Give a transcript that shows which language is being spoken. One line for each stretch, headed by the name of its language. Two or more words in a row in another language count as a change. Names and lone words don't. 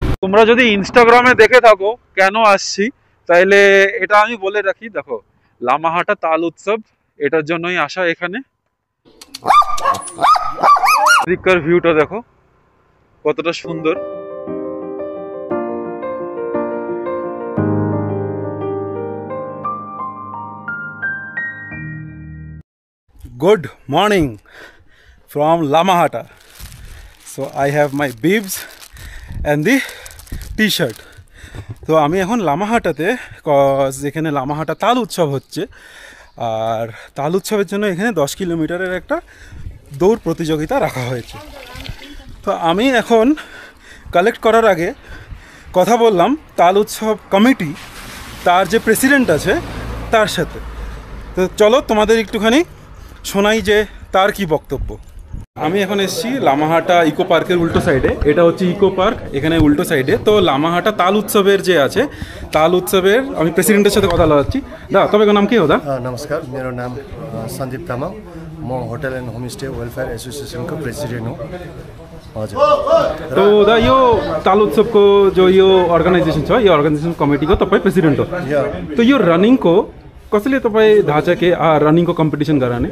Bangla: তোমরা যদি ইনস্টাগ্রামে দেখে থাকো কেন আসছি, তাইলে এটা আমি বলে রাখি। দেখো, লামাহাটা তাল উৎসব, এটার জন্যই আসা এখানে। এদিককার ভিউটা দেখো কতটা সুন্দর।
English: Good morning from Lamahata. So I have my bibs and the t-shirt.
Bangla: তো আমি এখন লামাহাটাতে, কজ এখানে লামাহাটা তাল উৎসব হচ্ছে, আর তাল উৎসবের জন্য এখানে 10 কিলোমিটারের একটা দৌড় প্রতিযোগিতা রাখা হয়েছে। তো আমি এখন কালেক্ট করার আগে কথা বললাম তাল উৎসব কমিটি, তার যে প্রেসিডেন্ট আছে তার সাথে। তো চলো তোমাদের একটুখানি শোনাই যে তার কি বক্তব্য। আমি এখন এসেছি লামাহাটা ইকো পার্কের উল্টো সাইডে। এটা হচ্ছে ইকো পার্ক, এখানে উল্টো সাইডে। তো লামাহাটা তাল উৎসবের যে আছে, তাল উৎসবের আমি প্রেসিডেন্টের সাথে কথা বলাচ্ছি। দা,
Nepali: तपाईँको नाम के हो दा? नमस्कार, मेरो नाम सन्दीप तामाङ। म होटल एन्ड होमस्टे वेलफेयर एसोसिएसनको प्रेसिडेन्ट हो। हजुर। तो दा, यो ताल उत्सवको जो यो अर्गनाइजेसन छ, यो अर्गनाइजेसन कमिटीको तपाईँ प्रेसिडेन्ट हो। तो यो रनिङको कसैले तपाईँ थाहा छ कि रनिङको कम्पिटिसन गराउने?